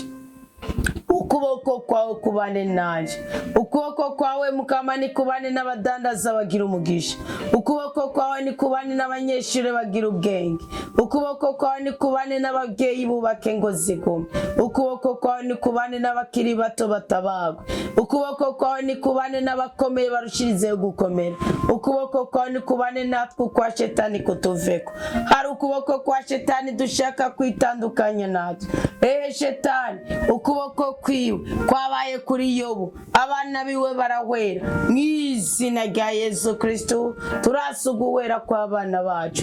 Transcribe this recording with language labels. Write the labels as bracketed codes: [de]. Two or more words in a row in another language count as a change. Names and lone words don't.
[rn] Ukuboko kwawe kubane nanje, ukuboko kwawe Mukama ni kubane n'abadandaza bagira umugisha, ukuboko kwawe ni kubane n'abanyeshuri bagira ubwenge, ukuboko kwawe ni kubane n'ababyeyi bubake ngo zigume, ukuboko kwawe ni kubane n'abakiri bato batabagwa, ukuboko kwawe ni kubane n'abakomeye barushirizeho gukomera, ukuboko kwawe ni kubane natwe kwa shetani kutuveko. Hari ukuboko kwa shetani dushaka kwitandukanya natwe. Shetani ukuboko kwiwe kwabaye kuri Yobu, abana biwe barahwera. Mw'izina rya Yesu Kristo turasuguwera kw'abana bacu.